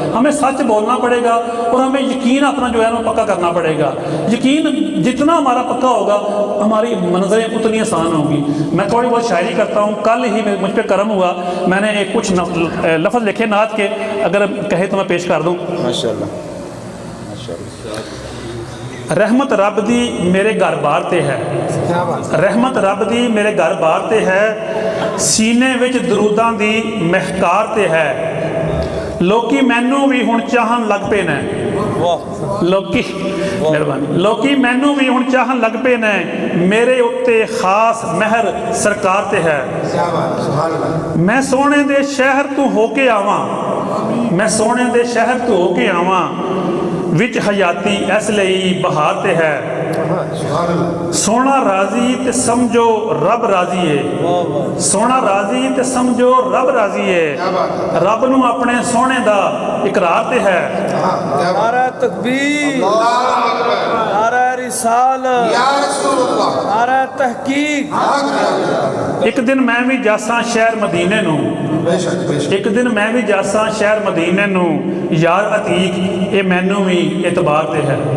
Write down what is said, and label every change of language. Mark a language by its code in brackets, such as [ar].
[ur] ہمیں سچ بولنا پڑے گا اور ہمیں یقین اپنا جو ہے نا پکا کرنا پڑے گا. یقین جتنا ہمارا پکا ہوگا ہماری منظریں اتنی آسان ہوں گی. میں تھوڑی بہت شاعری کرتا ہوں. کل ہی مجھ پہ کرم ہوا، میں نے کچھ لفظ لکھے نعت کے، اگر کہے تو میں پیش کر دوں. ماشاءاللہ. [pa] رحمت رب دی میرے گھر بار تے ہے، رحمت رب دی میرے گھر بار تے ہے، سینے وچ دروداں دی مہکار تے ہے. لوکی مینوں بھی ہن چاہن لگ پے نے، لوکی مہربانی، لوکی مینوں بھی ہن چاہن لگ پے نے، میرے اتے خاص مہر سرکار تے ہے. میں سونے دے شہر تو ہو کے آواں، میں سونے دے شہر تو ہو کے آواں، وچ حیاتی اس لئی بہار تے ہے. سونا راضی تے سمجھو رب راضی ہے، سونا راضی تے سمجھو رب راضی ہے. رب نو اپنے سونے دا اقرار تے ہے. [ur] نعرہ تکبیر، نعرہ رسالت، نعرہ تحقیق. [pa] ایک دن میں بھی جاساں شہر مدینے نو، ایک دن میں بھی جاساں شہر مدینے نو، یار عتیق اے مینوں بھی اعتبار تے ہے.